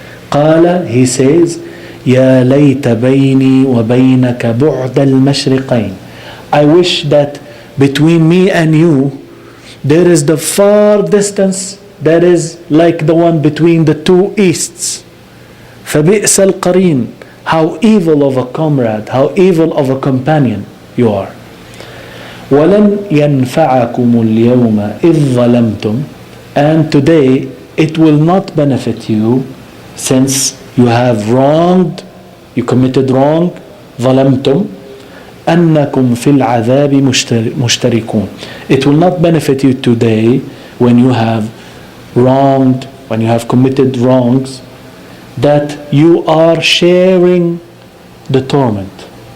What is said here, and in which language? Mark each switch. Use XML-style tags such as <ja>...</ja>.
<en>قَالَ, he says,</en> <ar>يَا لَيْتَ بَيْنِي وَبَيْنَكَ بُعْدَ الْمَشْرِقَيْنِ,</ar> <en>I wish that between me and you there is the far distance that is like the one between the two easts.</en> <ar>فَبِئْسَ الْقَرِينَ,</ar> <en>how evil of a comrade, how evil of a companion you are.</en> <ar>وَلَنْ يَنْفَعَكُمُ الْيَوْمَ إِذْ ظَلَمْتُمْ,</ar> <en>and today it will not benefit you, since you have wronged, you committed wrong,</en> <ar>ظلمتم أنكم في العذاب مشتركون.</ar> <en>It will not benefit you today when you have wronged, when you have committed wrongs, that you are sharing the torment.</en>